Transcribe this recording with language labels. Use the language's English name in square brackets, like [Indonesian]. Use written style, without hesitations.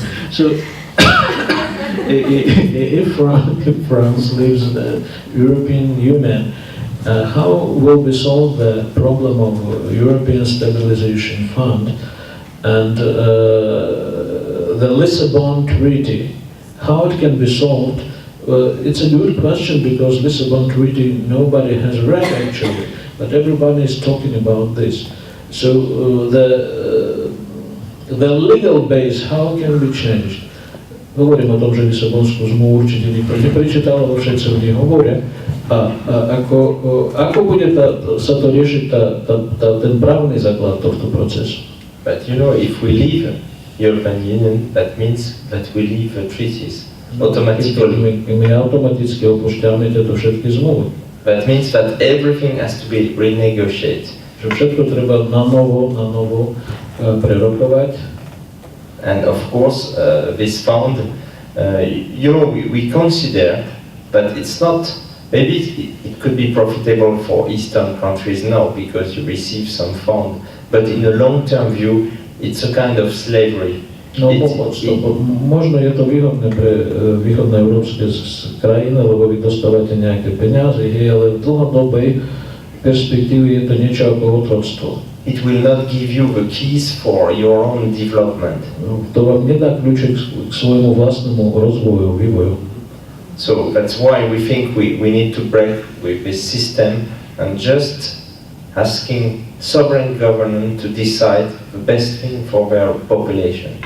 [English] So, if France leaves the European Union, how will we solve the problem of European Stabilization Fund and the Lisbon Treaty? How it can be solved? It's a good question because Lisbon Treaty nobody has read actually, but everybody is talking about this. So the legal base, how can be changed? [Slovak] Hovorím o tom, že Lisabonskú zmluvu určite nikto neprečítal, lebo všetci o nej hovoria. A ako bude sa to riešiť ten právny základ tohto procesu? [English] But you know, if we leave European Union, that means that we leave the treaties automatically. [Slovak] My automaticky opúšťame tieto všetky zmluvy. [English] That means that everything has to be renegotiated. [Slovak] Že všetko treba na novo prerokovať. [English] And of course, this fund we consider that it's not, maybe it could be profitable for Eastern countries now because you receive some fund, but in a long-term view, it's a kind of slavery. [Slovak] No, možno je to výhodné pre východné európske krajiny, lebo vy dostávate nejaké peniaze, ale v dlhodobej perspektíve je to niečo ako otroctvo. [English] It will not give you the keys for your own development. [Slovak] To vám nedá kľúče k svojmu vlastnému rozvoju, vývoju. [English] So that's why we think we need to break with this system and just asking sovereign government to decide the best thing for their population.